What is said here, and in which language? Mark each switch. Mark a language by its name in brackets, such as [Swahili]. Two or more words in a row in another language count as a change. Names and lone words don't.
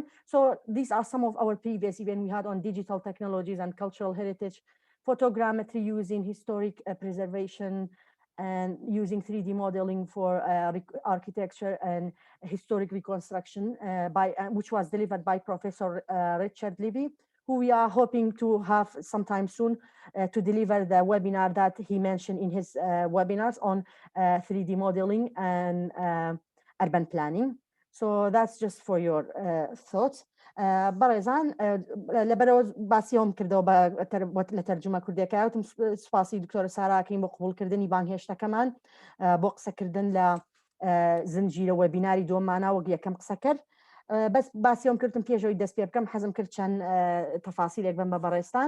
[English] So these are some of our previous events we had on digital technologies and cultural heritage, photogrammetry using historic preservation, and using 3D modeling for architecture and historic reconstruction, which was delivered by Professor Richard Levy, who we are hoping to have sometime soon to deliver the webinar that he mentioned in his webinars on 3D modeling and urban planning. So that's just for your thoughts. [Central Kurdish] بەڕێزان لەبەرەوە باسیەوەم کردەوە لە تەرجمە کوردیەکە وتم سوپاسی دکتۆرە ساراکەین بۆ قبولکردنی بانگهێشتەکەمان بۆ قسەکردن لە زنجیرە وێبیناری دۆمانە وەک یەکەم قسە کرد. بەس باسیەوەم کردم پێشەوەی دەست پێ بکەم حەزم کرد چەند تەفاسیلێک بم بە بەڕێستان.